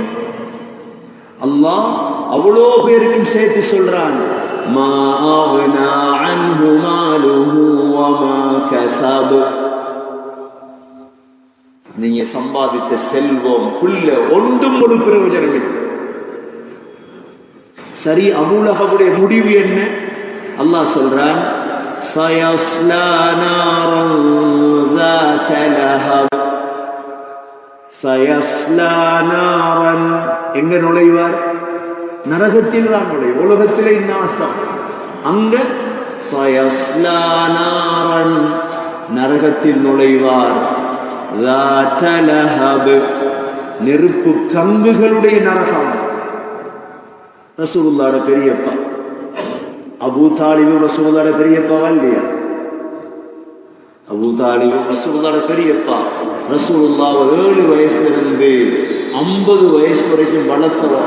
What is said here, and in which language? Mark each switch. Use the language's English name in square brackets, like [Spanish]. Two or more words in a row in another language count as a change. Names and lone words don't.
[Tamil] அல்லாஹ் அவ்வளோ பேருக்கும் சேர்த்து சொல்றான், [Arabic] ما أغنى عنه ماله وما كسب. [Tamil] நீங்க சம்பாதித்த செல்வம் புல்ல ஒன்றும் ஒரு பிரயோஜனம் இல்லை. சரி, அபூ லஹபுடைய முடிவு என்ன? அல்லாஹ் சொல்றான், [Arabic] سيصلى نارا ذات لهب. سيصلى نارا, [Tamil] எங்க நுழைவார்? நரகத்தில் தான் நுழை. உலகத்திலே நாசம், அங்க [Arabic] سيصلى نارا, [Tamil] நரகத்தில் நுழைவார். [Arabic] ذات لهب, [Tamil] நெருப்பு கங்குகளுடைய நரகம். ரசூலுல்லாஹ்வோட பெரியப்பா அபூ தாலிபு ரசூலுல்லாஹ்வோட பெரியப்பாவா இல்லையா? அபூ தாலிபு ரசூலுல்லாஹ்வோட பெரியப்பா. ரசூலுல்லாஹ் 7 வயசுலிருந்து 50 வயசு வரைக்கும் வளர்த்தவர்.